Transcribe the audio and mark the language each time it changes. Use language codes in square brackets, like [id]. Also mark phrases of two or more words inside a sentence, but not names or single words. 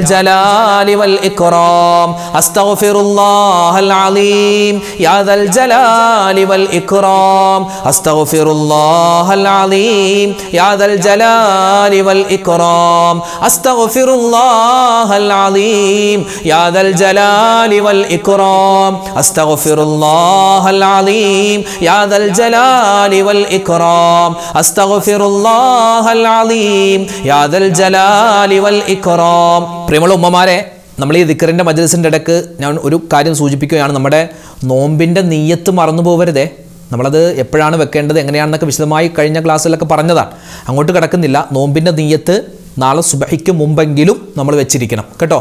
[ar] الجلال والإكرام أستغفر الله العظيم يا ذا الجلال والإكرام أستغفر الله العظيم يا ذا الجلال والإكرام أستغفر الله العظيم يا ذا الجلال والإكرام أستغفر الله العظيم يا ذا الجلال والإكرام أستغفر الله العظيم يا ذا الجلال والإكرام. [ml] പ്രിയമുള്ള ഉമ്മമാരെ, നമ്മൾ ഈ ദിക്റിൻ്റെ മജ്‌ലിസിൻ്റെ ഇടയ്ക്ക് ഞാൻ ഒരു കാര്യം സൂചിപ്പിക്കുകയാണ്. നമ്മുടെ നോമ്പിൻ്റെ നിയ്യത്ത് മറന്നു പോകരുതേ. നമ്മളത് എപ്പോഴാണ് വെക്കേണ്ടത്, എങ്ങനെയാണെന്നൊക്കെ വിശദമായി കഴിഞ്ഞ ക്ലാസ്സിലൊക്കെ പറഞ്ഞതാണ്, അങ്ങോട്ട് കിടക്കുന്നില്ല. നോമ്പിൻ്റെ നിയ്യത്ത് നാളെ സുബഹിക്ക് മുമ്പെങ്കിലും നമ്മൾ വെച്ചിരിക്കണം കേട്ടോ.